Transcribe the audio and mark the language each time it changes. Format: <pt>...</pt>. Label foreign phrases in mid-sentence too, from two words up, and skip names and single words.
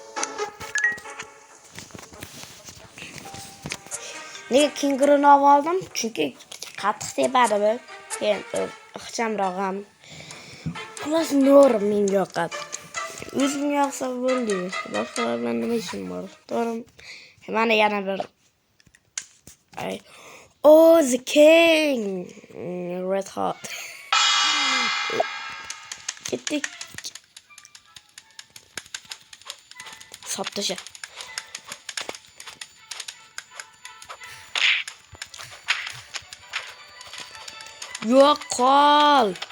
<uz>Nega kenguruni oldim? Chunki qattiq tepadi bu. Keyin ixchamroq ham. Xullas norm menga yoqadi. O'zim yoqsa bo'ldi. Boshqalar bilan nima ishim bor? To'g'rimi? Mana yana bir</uz> <en>Oh, the king. Red hot.</en> <uz>Ketdik. Sotdisha. Yo'q, qol.</uz>